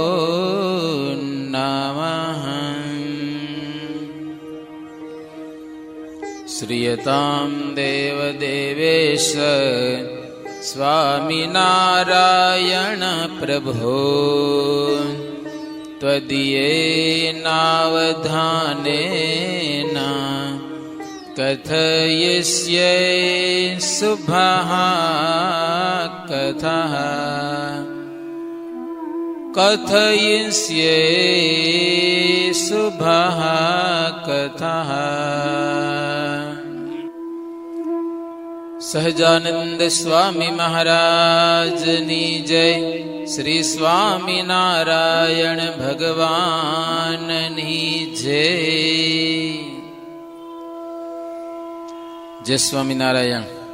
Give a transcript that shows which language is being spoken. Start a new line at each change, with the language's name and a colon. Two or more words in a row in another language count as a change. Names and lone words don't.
Sanskrit: नमः श्रीयतां देवदेवेश स्वामिनारायण प्रभो त्वदीयेनावधानेन कथयिष्ये शुभः कथः कथयिष्ये शुभः कथः
Gujarati: સહજાનંદ સ્વામી મહારાજની જય. શ્રી સ્વામિનારાયણ ભગવાનની જય. જય સ્વામિનારાયણ.